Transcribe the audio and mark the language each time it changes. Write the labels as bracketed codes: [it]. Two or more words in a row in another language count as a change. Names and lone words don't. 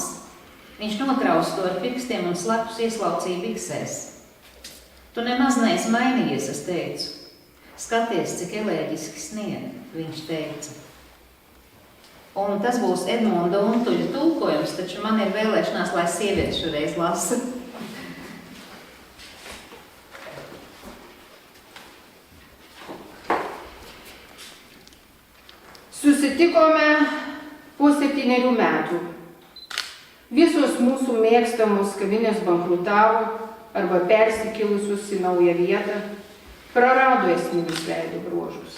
[lv] Viņš notrauc to ar pirkstiem un slepus ieslaucīja biksēs. Tu nemaz neesi mainījies, es teicu. Skaties, cik elēģiski snieg, viņš teica. Un tas būs Edmunda Untuļa tulkojums, taču man ir vēlēšanās, lai sievietes šoreiz lasa. [lt] Susitikome po 7 metų. Visos mūsų mėgstamos kavinės bankrutavo arba persikilusius į naują vietą, prarado esminius veido bruožus.